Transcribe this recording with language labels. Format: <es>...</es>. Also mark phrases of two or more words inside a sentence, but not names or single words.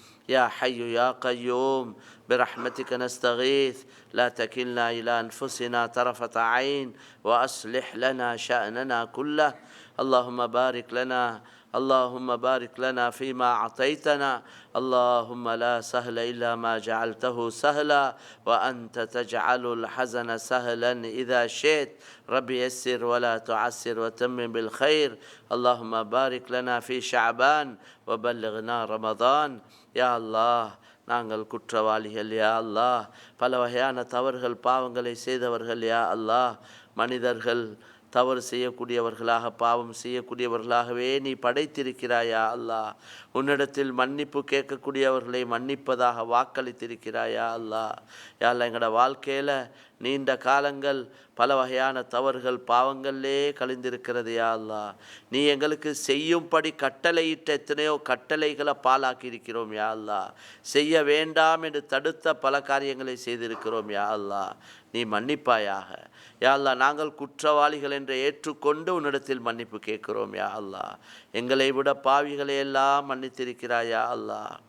<ar>يا حي يا قيوم برحمتك نستغيث لا تكلنا إلى أنفسنا طرفة عين وأصلح لنا شأننا كله اللهم بارك لنا اللهم بارك لنا فيما أعطيتنا اللهم لا سهل إلا ما جعلته سهلا وأنت تجعل الحزن سهلا إذا شئت ربي يسر ولا تعسر وتمم بالخير اللهم بارك لنا في شعبان وبلغنا رمضان يا الله</ar> <ta>நாங்கள் குற்றவாளிகள்</ta> <ar>يا الله</ar> <ta>பல வகையான தவறுகள் பாவங்களை செய்தவர்கள்</ta> <ar>يا الله</ar> <ta>மனிதர்கள் தவறு செய்யக்கூடியவர்களாக பாவம் செய்யக்கூடியவர்களாகவே நீ படைத்திருக்கிறாயா அல்லாஹ் உன்னிடத்தில் மன்னிப்பு கேட்கக்கூடியவர்களை மன்னிப்பதாக வாக்களித்திருக்கிறாயா அல்லாஹ்</ta> <ar>يا الله</ar> <ta>எங்களோட வாழ்க்கையில் நீண்ட காலங்கள் பல வகையான தவறுகள் பாவங்களே கழிந்திருக்கிறது</ta> <ar>يا الله</ar> <ta>நீ எங்களுக்கு செய்யும்படி கட்டளையிட்ட எத்தனையோ கட்டளைகளை பாலாக்கி இருக்கிறோம்</ta> <ar>يا الله</ar> <ta>செய்ய வேண்டாம் என்று தடுத்த பல காரியங்களை செய்திருக்கிறோம்</ta> <ar>يا الله</ar> <ta>நீ மன்னிப்பாயாக</ta> <ar>يا الله</ar> <ta>நாங்கள் குற்றவாளிகள் என்று ஏற்றுக்கொண்டு உன்னிடத்தில் மன்னிப்பு கேட்கிறோம்</ta> <ar>يا الله</ar> <ta>எங்களை விட பாவிகளை எல்லாம் மன்னித்திருக்கிறாய்</ta> <ar>يا الله</ar>